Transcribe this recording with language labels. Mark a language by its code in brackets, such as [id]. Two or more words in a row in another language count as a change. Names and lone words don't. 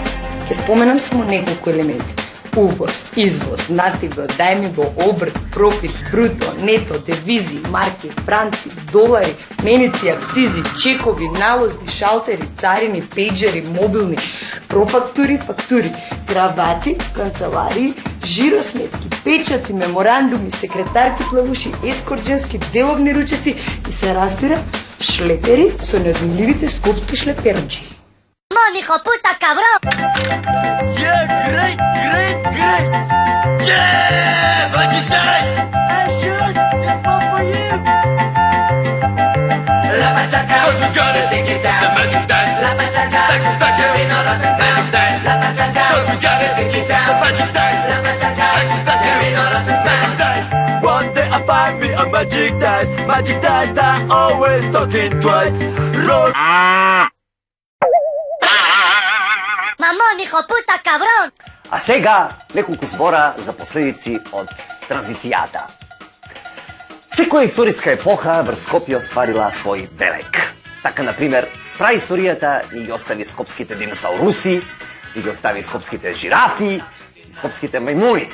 [mk] Ќе споменам само неколку елементи. Увоз, извоз, натиго, дајмиго, обрт, профит, бруто, нето, девизи, марки, франци, долари, меници, акцизи, чекови, налози, шалтери, царини, пејджери, мобилни, профактури, фактури, кравати, канцеларии, жиросметки, печати, меморандуми, секретарки, плавуши, ескорџенски, деловни ручеци и се разбира шлепери со неодмиливите скопски шлеперџи. [es] Hijo puta cabrón. [en] Yeah, great. Yeah, Magic Dice. Hey, shoot, it's one for you. [es] La machaca, [en] 'cause we got it. The Magic Dice. [es] La machaca, [en] thank you. Magic Dice. [es] La machaca, [en] 'cause we got it. The Magic Dice. [es] La machaca, [en] thank you. Magic Dice. One day I find me a Magic Dice. Magic Dice that always talking twice. Roll. [es] Мамон, hijo puta cabrón. [mk] А сега неколку збора за последици од транзицијата. Секоја историска епоха врз Скопје остварила свој белег. Така, например, праисторијата ни ги остави скопските диносауруси, ни ги остави скопските жирафи и скопските мајмуни.